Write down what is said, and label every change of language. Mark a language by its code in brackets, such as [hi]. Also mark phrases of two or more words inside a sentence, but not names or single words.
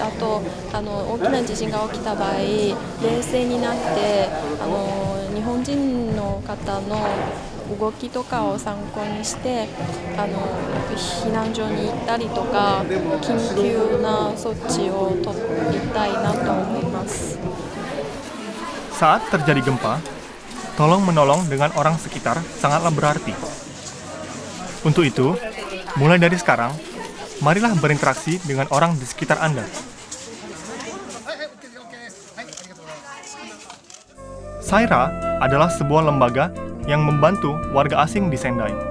[ja] あと大きな地震が起きた場合、冷静になって日本人の方の動きとかを参考にして避難所に行ったりとか緊急な措置を取りたいなと思います。 [id] Saat terjadi gempa, tolong-menolong dengan orang sekitar sangatlah berarti. Untuk itu, mulai dari sekarang, marilah berinteraksi dengan orang di sekitar Anda. Saira adalah sebuah lembaga yang membantu warga asing di Sendai.